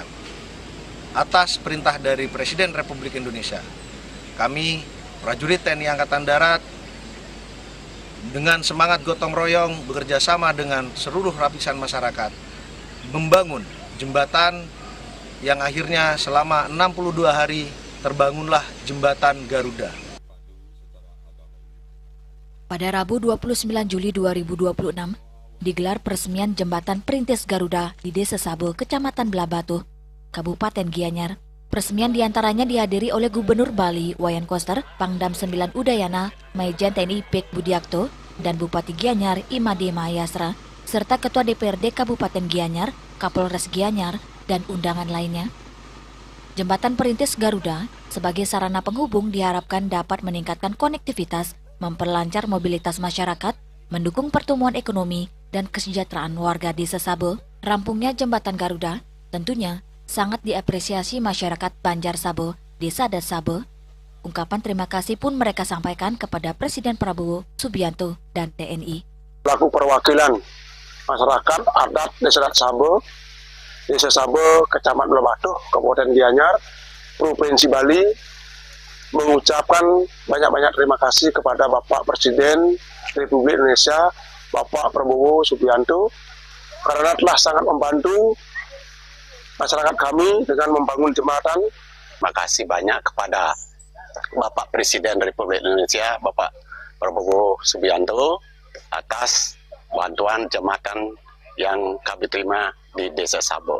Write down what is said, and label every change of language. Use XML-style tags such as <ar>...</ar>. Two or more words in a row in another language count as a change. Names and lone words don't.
<id>Atas perintah dari Presiden Republik Indonesia, kami, prajurit TNI Angkatan Darat, dengan semangat gotong royong bekerja sama dengan seluruh lapisan masyarakat, membangun jembatan yang akhirnya selama 62 hari terbangunlah Jembatan Garuda. Pada Rabu 29 Juli 2026, digelar peresmian Jembatan Perintis Garuda di Desa Sabe, Kecamatan Belabatu, Kabupaten Gianyar. Peresmian diantaranya dihadiri oleh Gubernur Bali Wayan Koster, Pangdam 9 Udayana, Majen TNI Pek Budiakto, dan Bupati Gianyar Imade Mahayastra, serta Ketua DPRD Kabupaten Gianyar, Kapolres Gianyar, dan undangan lainnya. Jembatan Perintis Garuda sebagai sarana penghubung diharapkan dapat meningkatkan konektivitas, memperlancar mobilitas masyarakat, mendukung pertumbuhan ekonomi dan kesejahteraan warga Desa Sabe. Rampungnya Jembatan Garuda tentunya sangat diapresiasi masyarakat Banjar Sabe, Desa Das Sabe. Ungkapan terima kasih pun mereka sampaikan kepada Presiden Prabowo Subianto dan TNI. Laku perwakilan masyarakat adat Desa Das Sabe, Desa Sabe, Kecamatan Belabatu, Kabupaten Gianyar, Provinsi Bali, mengucapkan banyak-banyak terima kasih kepada Bapak Presiden Republik Indonesia, Bapak Prabowo Subianto, karena telah sangat membantu masyarakat kami dengan membangun jembatan. Terima kasih banyak kepada Bapak Presiden Republik Indonesia, Bapak Prabowo Subianto, atas bantuan jembatan yang kami terima di Desa Sabe.</id>